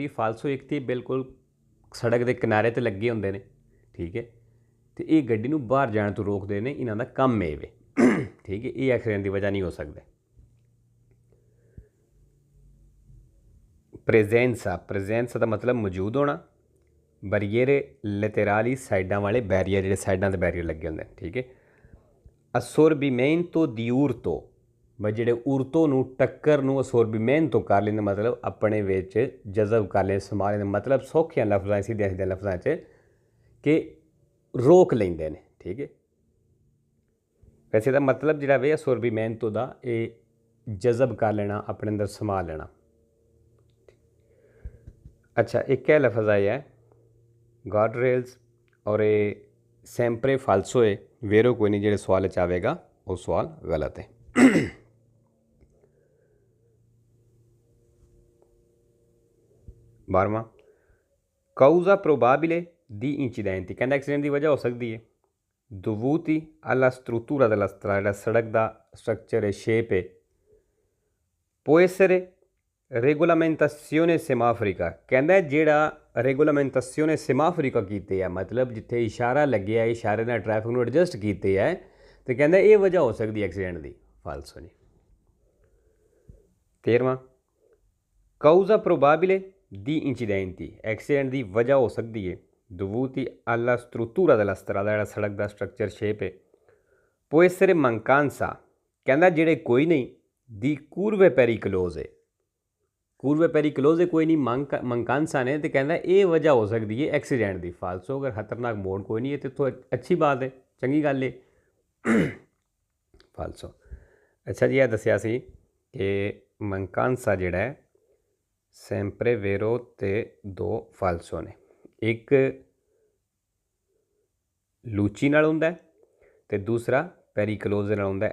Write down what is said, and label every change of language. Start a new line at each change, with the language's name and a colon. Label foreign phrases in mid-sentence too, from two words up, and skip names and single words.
Punjabi: ਫਾਲਸੋ ਇੱਕ ਤਾਂ ਬਿਲਕੁਲ ਸੜਕ ਦੇ ਕਿਨਾਰੇ 'ਤੇ ਲੱਗੇ ਹੁੰਦੇ ਨੇ ਠੀਕ ਹੈ ਅਤੇ ਇਹ ਗੱਡੀ ਨੂੰ ਬਾਹਰ ਜਾਣ ਤੋਂ ਰੋਕਦੇ ਨੇ ਇਹਨਾਂ ਦਾ ਕੰਮ ਇਹ ਵੇ ਠੀਕ ਹੈ। ਇਹ ਐਕਸੀਡੈਂਟ ਦੀ ਵਜ੍ਹਾ ਨਹੀਂ ਹੋ ਸਕਦਾ। ਪ੍ਰੈਜ਼ੈਂਸਾ ਦਾ ਮਤਲਬ ਮੌਜੂਦ ਹੋਣਾ
Italian: barriere laterali
Punjabi: ਸਾਈਡਾਂ ਵਾਲੇ ਬੈਰੀਅਰ ਜਿਹੜੇ ਸਾਈਡਾਂ 'ਤੇ ਬੈਰੀਅਰ ਲੱਗੇ ਹੁੰਦੇ ਠੀਕ ਹੈ।
Italian: assorbimento di urto
Punjabi: ਬਈ ਜਿਹੜੇ ਉਰਤੋਂ ਨੂੰ ਟੱਕਰ ਨੂੰ assorbimento ਕਰ ਲੈਂਦੇ ਮਤਲਬ ਆਪਣੇ ਵਿੱਚ ਜਜ਼ਬ ਕਰ ਲੈਂਦੇ ਸਮਾ ਲੈਂਦੇ ਮਤਲਬ ਸੌਖਿਆਂ ਲਫ਼ਜ਼ਾਂ ਸਿੱਧੇ ਲਫ਼ਜ਼ਾਂ 'ਚ ਕਿ ਰੋਕ ਲੈਂਦੇ ਨੇ ਠੀਕ ਹੈ। ਵੈਸੇ ਦਾ ਮਤਲਬ ਜਿਹੜਾ ਵੇ assorbimento ਦਾ ਇਹ ਜਜ਼ਬ ਕਰ ਲੈਣਾ ਆਪਣੇ ਅੰਦਰ ਸਮਾ ਲੈਣਾ। ਅੱਛਾ ਇੱਕ ਇਹ ਲਫ਼ਜ਼ ਆਇਆ ਹੈ
English: guard rails
Punjabi: ਔਰ ਇਹ
Italian: sempre falso
Punjabi: ਹੈ ਵੇਰੋ ਕੋਈ ਨਹੀਂ ਜਿਹੜੇ ਸਵਾਲ 'ਚ ਆਵੇਗਾ ਉਹ ਸਵਾਲ ਗਲਤ ਹੈ। 12ਵਾਂ
Italian: causa probabile di incidenti
Punjabi: ਕਹਿੰਦਾ ਐਕਸੀਡੈਂਟ ਦੀ ਵਜ੍ਹਾ ਹੋ ਸਕਦੀ ਹੈ dovuti
Italian: alla struttura della strada
Punjabi: ਸੜਕ ਦਾ ਸਟਰਕਚਰ ਹੈ ਸ਼ੇਪ ਹੈ
Italian: può essere regolamentazione semaforica
Punjabi: ਕਹਿੰਦਾ ਜਿਹੜਾ
Italian: regolamentazione semaforica
Punjabi: ਕੀਤੇ ਆ ਮਤਲਬ ਜਿੱਥੇ ਇਸ਼ਾਰਾ ਲੱਗਿਆ ਇਸ਼ਾਰੇ ਨਾਲ ਟ੍ਰੈਫਿਕ ਨੂੰ ਐਡਜਸਟ ਕੀਤੇ ਹੈ ਅਤੇ ਕਹਿੰਦਾ ਇਹ ਵਜ੍ਹਾ ਹੋ ਸਕਦੀ ਐਕਸੀਡੈਂਟ ਦੀ। ਫਾਲਸੋ ਜੀ। 13ਵਾਂ
Italian: causa probabile di incidenti
Punjabi: ਐਕਸੀਡੈਂਟ ਦੀ ਵਜ੍ਹਾ ਹੋ ਸਕਦੀ ਹੈ
Italian: dovuti alla struttura della strada
Punjabi: ਜਿਹੜਾ ਸੜਕ ਦਾ ਸਟਰਕਚਰ ਸ਼ੇਪ ਹੈ
Italian: può essere mancanza
Punjabi: ਕਹਿੰਦਾ ਜਿਹੜੇ ਕੋਈ ਨਹੀਂ
Italian: di curve pericolose curve pericolose
Punjabi: ਕੋਈ ਨਹੀਂ ਮੰਕਾਂਸਾ ਨੇ ਅਤੇ ਕਹਿੰਦਾ ਇਹ ਵਜ੍ਹਾ ਹੋ ਸਕਦੀ ਹੈ ਐਕਸੀਡੈਂਟ ਦੀ। ਫਾਲਸੋ ਅਗਰ ਖਤਰਨਾਕ ਮੋੜ ਕੋਈ ਨਹੀਂ ਹੈ ਤਾਂ ਇੱਥੋਂ
Hindi: अच्छी बात है
Punjabi: ਚੰਗੀ ਗੱਲ ਹੈ। ਫਾਲਸੋ ਅੱਛਾ ਜੀ ਇਹ ਦੱਸਿਆ ਸੀ ਕਿ ਮੰਕਾਂਸਾ ਜਿਹੜਾ ਹੈ
Italian: sempre vero
Punjabi: ਅਤੇ 2 ਫਾਲਸੋ ਨੇ ਇੱਕ ਲੂਚੀ ਨਾਲ ਹੁੰਦਾ ਅਤੇ ਦੂਸਰਾ ਪੈਰੀਕਲੋਜ਼ ਨਾਲ ਹੁੰਦਾ।